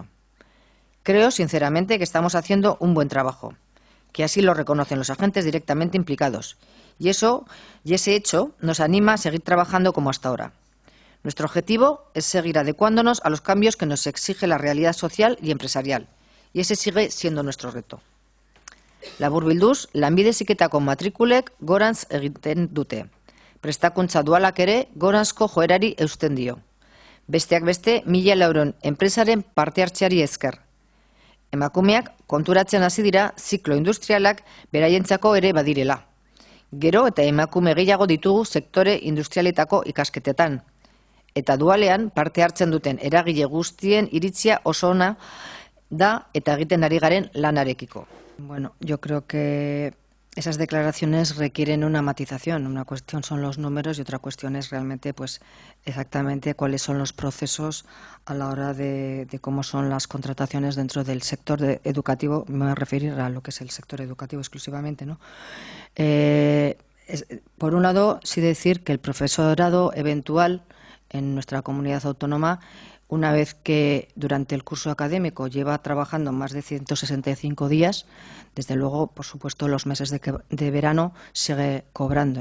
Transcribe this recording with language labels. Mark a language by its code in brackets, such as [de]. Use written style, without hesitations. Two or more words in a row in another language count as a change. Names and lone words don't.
[es] Creo, sinceramente, que estamos haciendo un buen trabajo, que así lo reconocen los agentes directamente implicados y ese hecho nos anima a seguir trabajando como hasta ahora. Nuestro objetivo es seguir adecuándonos a los cambios que nos exige la realidad social y empresarial, y ese sigue siendo nuestro reto. [eu] Laburbilduz, lanbide heziketako matrikulek gorantz egiten dute. Prestakuntza dualak ere goranzko joerari eusten dio. Besteak beste, 1.000 euron enpresaren parte hartzeari esker. Emakumeak konturatzen hasi dira ziklo industrialak beraientzako ere badirela. Gero eta emakume gehiago ditugu sektore industrialetako ikasketetan. Eta dualean parte hartzen duten eragile guztien iritzia oso ona da eta egiten ari garen lanarekiko. [es] Bueno, yo creo que esas declaraciones requieren una matización. Una cuestión son los números y otra cuestión es realmente, pues, exactamente cuáles son los procesos a la hora de cómo son las contrataciones dentro del sector educativo. Me voy a referir a lo que es el sector educativo exclusivamente, ¿no? Por un lado, sí decir que el profesorado eventual en nuestra comunidad autónoma, una vez que durante el curso académico lleva trabajando más de 165 días, desde luego, por supuesto, los meses de verano sigue cobrando.